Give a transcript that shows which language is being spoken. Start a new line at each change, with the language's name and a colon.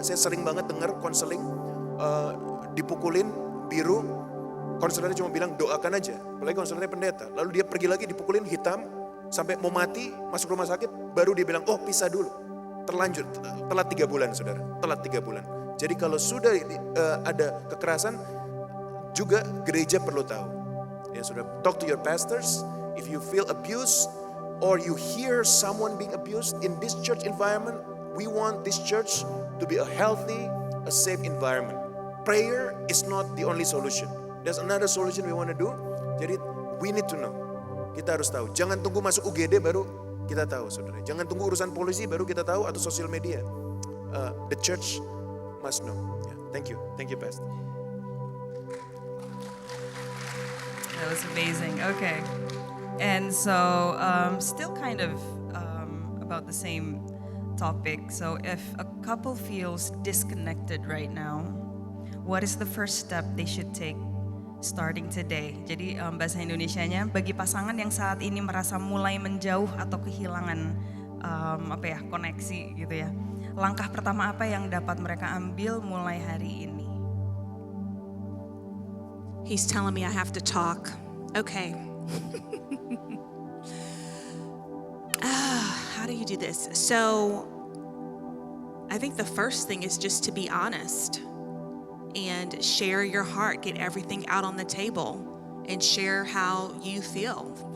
Indonesian: Saya sering banget dengar konseling dipukulin biru, konselornya cuma bilang doakan aja. Apalagi konselornya pendeta. Lalu dia pergi lagi dipukulin hitam sampai mau mati, masuk rumah sakit, baru dia bilang, oh pisah dulu. Terlanjur, telat 3 bulan, saudara. Telat 3 bulan. Jadi kalau sudah ada kekerasan, juga gereja perlu tahu. Ya sudah,
English: talk to your pastors. If you feel abused or you hear someone being abused in this church environment, we want this church to be a healthy, a safe environment. Prayer is not the only solution. There's another solution we want to do.
Indonesian: Jadi
English: we need to know.
Indonesian: Kita harus tahu. Jangan tunggu masuk UGD baru kita tahu, saudara. Jangan tunggu urusan polisi baru kita tahu atau sosial media.
English: The church must know. Yeah, thank you, Pastor. That was amazing. Okay. And so, still kind of about the same topic. So, if a couple feels disconnected right now, what is the first step they should take starting today?
Indonesian: Jadi bahasa Indonesianya, bagi pasangan yang saat ini merasa mulai menjauh atau kehilangan koneksi gitu ya. Langkah pertama apa yang dapat mereka ambil mulai hari ini?
English: He's telling me I have to talk. Okay. How do you do this? So, I think the first thing is just to be honest and share your heart, get everything out on the table and share how you feel.